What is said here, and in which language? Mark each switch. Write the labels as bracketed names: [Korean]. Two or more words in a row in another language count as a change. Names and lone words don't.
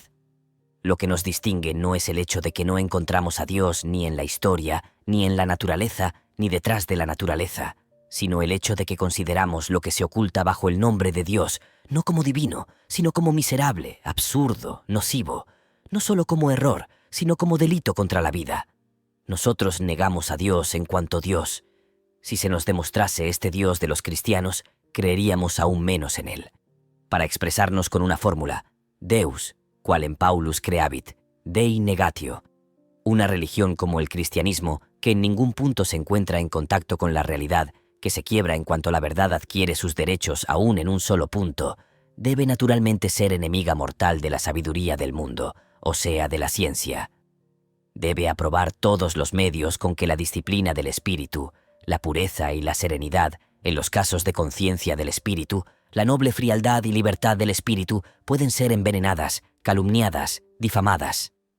[Spanish] Lo que nos distingue no es el hecho de que no encontramos a Dios ni en la historia, ni en la naturaleza, ni detrás de la naturaleza, sino el hecho de que consideramos lo que se oculta bajo el nombre de Dios no como divino, sino como miserable, absurdo, nocivo, no solo como error, sino como delito contra la vida. Nosotros negamos a Dios en cuanto Dios. Si se nos demostrase este Dios de los cristianos, creeríamos aún menos en él. Para expresarnos con una fórmula: [Latin] Deus, qual en Paulus creavit, Dei negatio. [Spanish] Una religión como el cristianismo, que en ningún punto se encuentra en contacto con la realidad, que se quiebra en cuanto la verdad adquiere sus derechos aún en un solo punto, debe naturalmente ser enemiga mortal de la sabiduría del mundo, o sea, de la ciencia. Debe aprobar todos los medios con que la disciplina del espíritu, la pureza y la serenidad, en los casos de conciencia del espíritu, la noble frialdad y libertad del espíritu pueden ser envenenadas, calumniadas, difamadas.